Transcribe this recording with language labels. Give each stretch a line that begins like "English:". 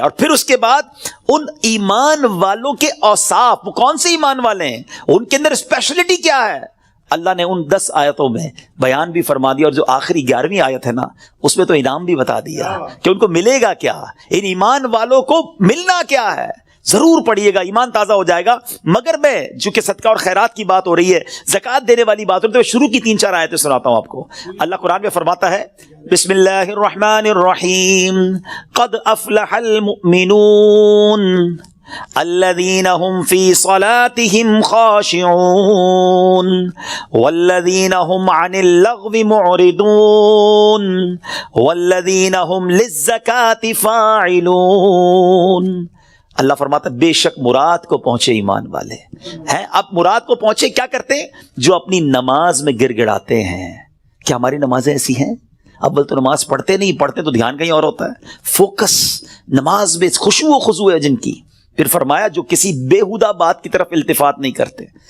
Urdu: اور پھر اس کے بعد ان ایمان والوں کے اوصاف، وہ کون سے ایمان والے ہیں، ان کے اندر اسپیشلٹی کیا ہے، اللہ نے ان 10 آیتوں میں بیان بھی فرما دیا. اور جو آخری 11ویں آیت ہے نا، اس میں تو انعام بھی بتا دیا کہ ان کو ملے گا کیا، ان ایمان والوں کو ملنا کیا ہے. ضرور پڑھیے گا، ایمان تازہ ہو جائے گا. مگر میں چونکہ صدقہ اور خیرات کی بات ہو رہی ہے، زکوٰۃ دینے والی بات ہو رہی ہے، تو شروع کی 3-4 آیتیں سناتا ہوں آپ کو. اللہ قرآن میں فرماتا ہے
Arabic: بسم اللہ الرحمن الرحیم قد افلح المؤمنون الذين هم في صلاتهم خاشعون والذين هم عن اللغو معرضون والذين هم للزكاة فاعلون.
Urdu: اللہ فرماتا ہے بے شک مراد کو پہنچے ایمان والے ہیں. اب مراد کو پہنچے کیا کرتے ہیں؟ جو اپنی نماز میں گر گڑاتے ہیں. کیا ہماری نمازیں ایسی ہیں؟ اول تو نماز پڑھتے نہیں، پڑھتے تو دھیان کہیں اور ہوتا ہے. فوکس نماز میں خشوع و خضوع ہے جن کی. پھر فرمایا جو کسی بیہودہ بات کی طرف التفات نہیں کرتے.